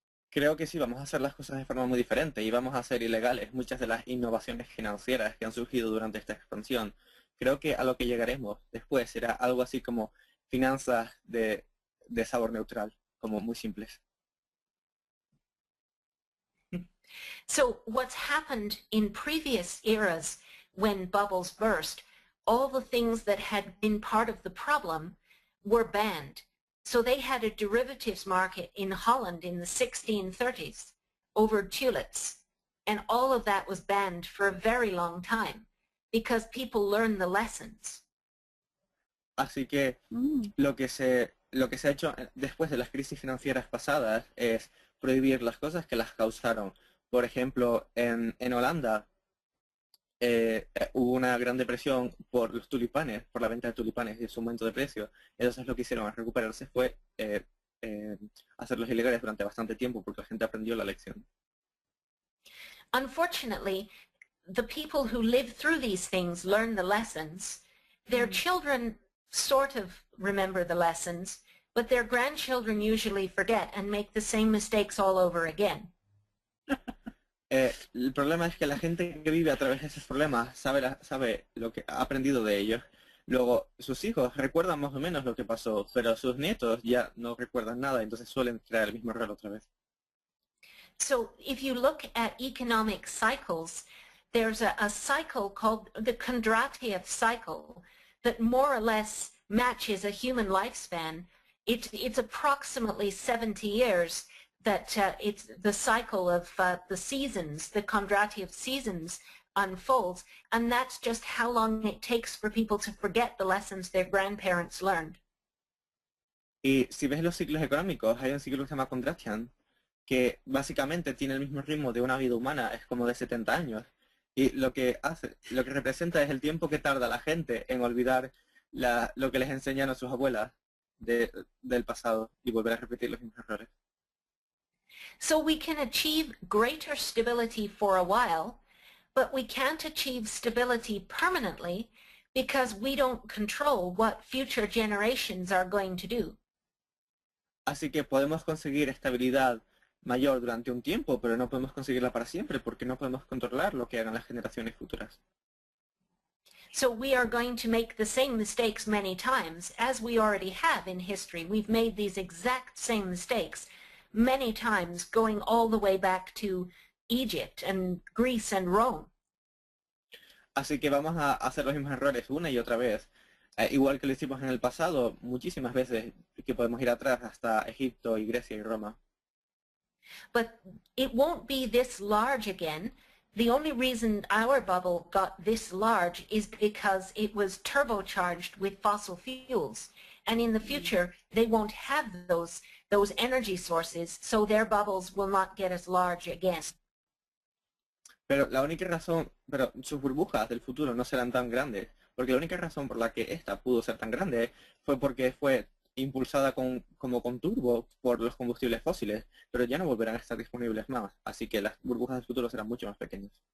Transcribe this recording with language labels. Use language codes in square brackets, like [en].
[es] Creo que sí, vamos a hacer las cosas de forma muy diferente y vamos a hacer ilegales muchas de las innovaciones financieras que han surgido durante esta expansión. Creo que a lo que llegaremos después será algo así como finanzas de sabor neutral, como muy simples. [en] So what's happened in previous eras when bubbles burst, all the things that had been part of the problem were banned. So they had a derivatives market in Holland in the 1630s over tulips, and all of that was banned for a very long time because people learned the lessons. [es] Así que lo que se ha hecho después de las crisis financieras pasadas es prohibir las cosas que las causaron. Por ejemplo, en Holanda hubo una gran depresión por los tulipanes, por la venta de tulipanes y su aumento de precio. Entonces lo que hicieron al recuperarse fue hacerlos ilegales durante bastante tiempo porque la gente aprendió la lección. [en] Unfortunately, the people who live through these things learn the lessons. Their children sort of remember the lessons, but their grandchildren usually forget and make the same mistakes all over again. [es] El problema es que la gente que vive a través de esos problemas sabe lo que ha aprendido de ellos. Luego, sus hijos recuerdan más o menos lo que pasó, pero sus nietos ya no recuerdan nada, entonces suelen crear el mismo error otra vez. [en] So if you look at economic cycles, there's a cycle called the Kondratiev cycle that more or less matches a human lifespan. It's approximately 70 years that it's the cycle of the seasons, the Kondratiev seasons unfolds, and that's just how long it takes for people to forget the lessons their grandparents learned. [es] Y si ves los ciclos económicos, hay un ciclo que se llama Kondratian, que básicamente tiene el mismo ritmo de una vida humana, es como de 70 años. Y lo que representa es el tiempo que tarda la gente en olvidar lo que les enseñaron sus abuelas del pasado y volver a repetir los mismos errores. [en] So we can achieve greater stability for a while, but we can't achieve stability permanently because we don't control what future generations are going to do. [es] Así que podemos conseguir estabilidad mayor durante un tiempo, pero no podemos conseguirla para siempre porque no podemos controlar lo que hagan las generaciones futuras. [en] So we are going to make the same mistakes many times, as we already have in history. We've made these exact same mistakes many times, going all the way back to Egypt and Greece and Rome. [es] Así que vamos a hacer los mismos errores una y otra vez, igual que lo hicimos en el pasado, muchísimas veces que podemos ir atrás hasta Egipto y Grecia y Roma. [en] But it won't be this large again. The only reason our bubble got this large is because it was turbocharged with fossil fuels. And in the future, they won't have those energy sources, so their bubbles will not get as large again. [es] Pero sus burbujas del futuro no serán tan grandes, porque la única razón por la que esta pudo ser tan grande fue porque fue impulsada como con turbo por los combustibles fósiles, pero ya no volverán a estar disponibles más, así que las burbujas del futuro serán mucho más pequeñas.